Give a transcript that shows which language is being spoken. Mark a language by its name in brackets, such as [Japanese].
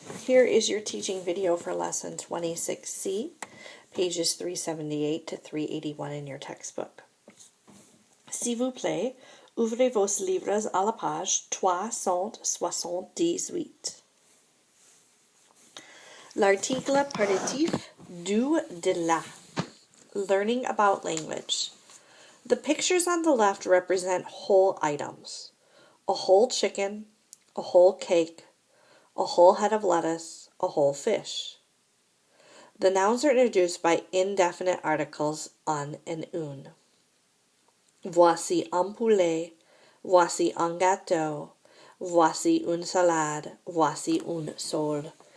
[English] Here is your teaching video for lesson 26C, pages 378 to 381 in your textbook. [French] S'il vous plaît, ouvrez vos livres à la page 378. L'article partitif du, de, la. [English] Learning about language. The pictures on the left represent whole items. A whole chicken, a whole cake, a whole head of lettuce, a whole fish. The nouns are introduced by indefinite articles un and une. [French] Voici un poulet, voici un gâteau, voici une salade, voici une sole.